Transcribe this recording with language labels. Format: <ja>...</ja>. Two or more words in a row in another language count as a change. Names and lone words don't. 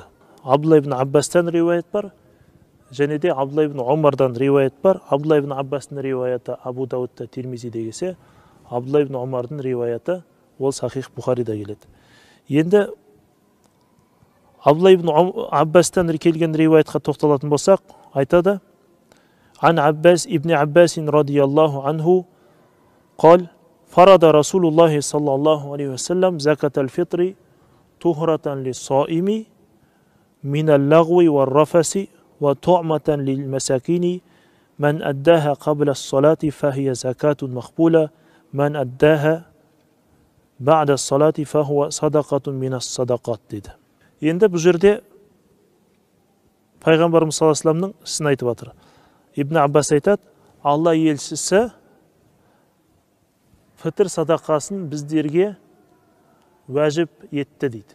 <kk>Абдулла ибн Аббастан риуаят бар, және де Абдулла ибн Омардан риуаят бар. Абдулла ибн Аббастың риуаяты Абу Даудта, Тирмизиде келсе, Абдулла ибн Омардың риуаяты ол Сахих Бухарида келеді. Енді Абдулла ибн Аббастан келген риуаятқа тоқталатын болсақ, айтады:</kk> <ar>عن عباس بن عباس رضي الله عنه قال فرض رسول الله صلى الله عليه وسلم زكاة الفطر طهرة للصائم من اللغو والرفث وطعمة للمساكين من أداها قبل الصلاة فهي زكاة مقبولة من أداها بعد الصلاة فهي صدقة من الصدقات дейді.</ar> <kk>Енді бұл жерде пайғамбарымыз</kk> <ar>صلى الله عليه وسلمның</ar> <kk>ісін айтып жатыр. Ибн Аббас айтады: Алла елшісі фитр садақасын біздерге уәжіп етті дейді.</kk>